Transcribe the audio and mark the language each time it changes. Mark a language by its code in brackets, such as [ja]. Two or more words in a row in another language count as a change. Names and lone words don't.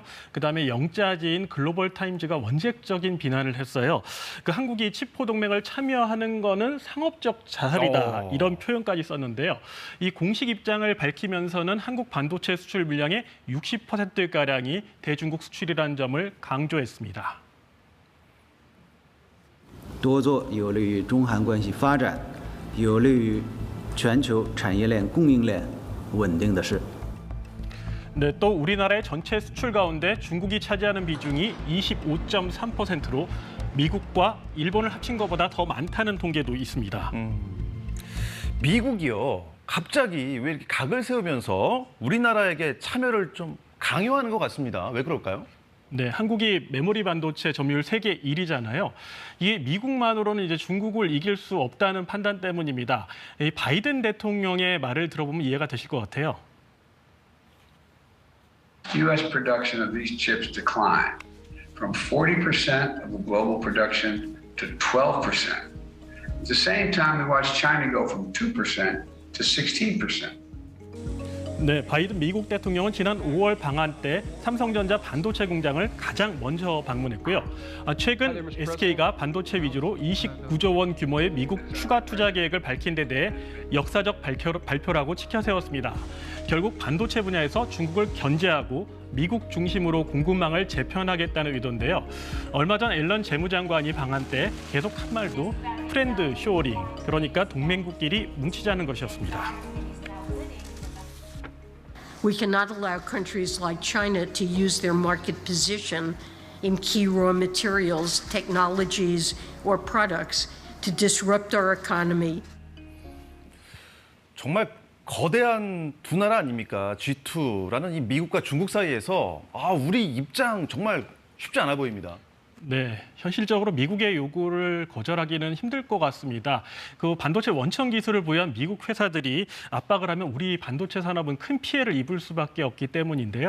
[ko] 그다음에 영자지인 글로벌 타임즈가 원색적인 비난을 했어요. 한국이 칩4 동맹을 참여하는 거는 상업적 자살이다. 이런 표현까지 썼는데요. 이 공식 입장을 밝히면서는 한국 반도체 수출 물량의 60%가량이 대중국 수출이라는 점을 강조했습니다. [zh] 多做有利于中韩关系发展，有利于全球产业链供应链稳定的事。 [ko] 네, 또 우리나라의 전체 수출 가운데 중국이 차지하는 비중이 25.3%로 미국과 일본을 합친 것보다 더 많다는 통계도 있습니다. 미국이요, 갑자기 왜 이렇게 각을 세우면서 우리나라에게 참여를 좀 강요하는 것 같습니다. 왜 그럴까요? 네, 한국이 메모리 반도체 점유율 세계 1위잖아요. 이게 미국만으로는 이제 중국을 이길 수 없다는 판단 때문입니다. 이 바이든 대통령의 말을 들어보면 이해가 되실 것 같아요. [en] U.S. production of these chips declined from 40% of the global production to 12%. At the same time, we watched China go from 2% to 16%. [ko] 네, 바이든 미국 대통령은 지난 5월 방한 때 삼성전자 반도체 공장을 가장 먼저 방문했고요. 최근 SK가 반도체 위주로 29조 원 규모의 미국 추가 투자 계획을 밝힌 데 대해 역사적 발표라고 치켜세웠습니다. 결국 반도체 분야에서 중국을 견제하고 미국 중심으로 공급망을 재편하겠다는 의도인데요. 얼마 전 앨런 재무장관이 방한 때 계속 한 말도 [en] friend shoring, [ko] 그러니까 동맹국끼리 뭉치자는 것이었습니다. [en] We cannot allow countries like China to use their market position in key raw materials, technologies, or products to disrupt our economy. [ko] 정말 거대한 두 나라 아닙니까? G2라는 이 미국과 중국 사이에서 우리 입장 정말 쉽지 않아 보입니다. 네, 현실적으로 미국의 요구를 거절하기는 힘들 것 같습니다. 그 반도체 원천 기술을 보유한 미국 회사들이 압박을 하면 우리 반도체 산업은 큰 피해를 입을 수밖에 없기 때문인데요.